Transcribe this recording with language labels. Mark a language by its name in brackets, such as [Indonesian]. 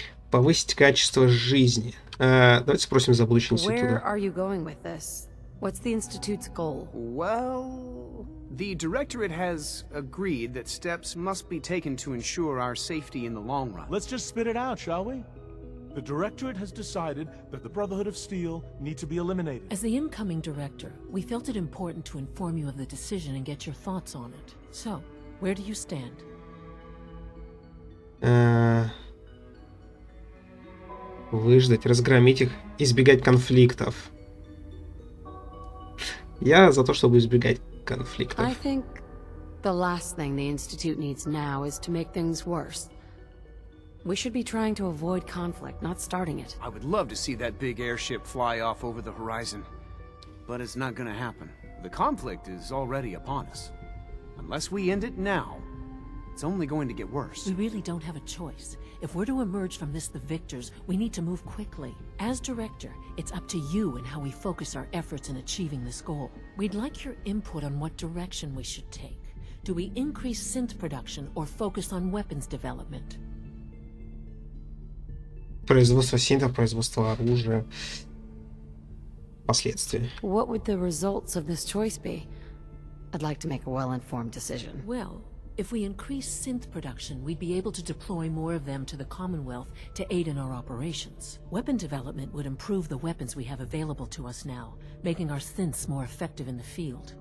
[Russian] Повысить качество жизни. Давайте спросим за будущий институт. [English] Where are you going with this? What's the Institute's goal? Well, the Directorate has agreed that steps must be taken to ensure our safety in the long run. Let's just spit it out, shall we? The Directorate has decided that the Brotherhood of Steel need to be eliminated. As the incoming director, we felt it important to inform you of the decision and get your thoughts on it. So, where do you stand? [Russian] Выждать, разгромить их, избегать конфликтов. Я за то, чтобы избегать конфликтов. [English] I think the last thing the Institute needs now is to make things worse. We should be trying to avoid conflict, not starting it. I would love to see that big airship fly off over the horizon, but it's not gonna happen. The conflict is already upon us. Unless we end it now, it's only going to get worse. We really don't have a choice. If we're to emerge from this the victors, we need to move quickly. As director, it's up to you and how we focus our efforts in achieving this goal. We'd like your input on what direction we should take. Do we increase synth production or focus on weapons development? [Russian] Производство синтов, производство оружия. Последствия. [English] What would the results of this choice be? I'd like to make a well-informed decision. Well, if we increase synth production, we'd be able to deploy more of them to the Commonwealth to aid in our operations. Weapon development would improve the weapons we have available to us now, making our synths more effective in the field.